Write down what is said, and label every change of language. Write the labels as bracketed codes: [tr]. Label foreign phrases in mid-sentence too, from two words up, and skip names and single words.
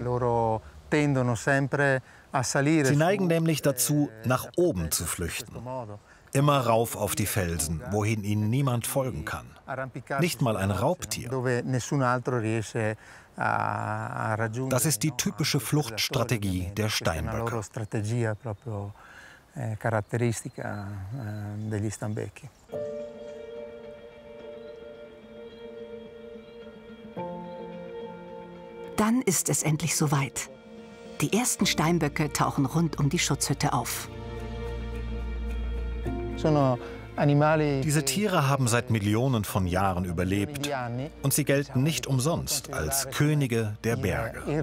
[de] Sie neigen nämlich dazu, nach oben zu flüchten. Immer rauf auf die Felsen, wohin ihnen niemand folgen kann. Nicht mal ein Raubtier. Das ist die typische Fluchtstrategie der Steinböcke. [it] Caratteristica degli stambecchi. [de] Dann ist es endlich soweit. Die ersten Steinböcke tauchen rund um die Schutzhütte auf. Diese Tiere haben seit Millionen von Jahren überlebt und sie gelten nicht umsonst als Könige der Berge.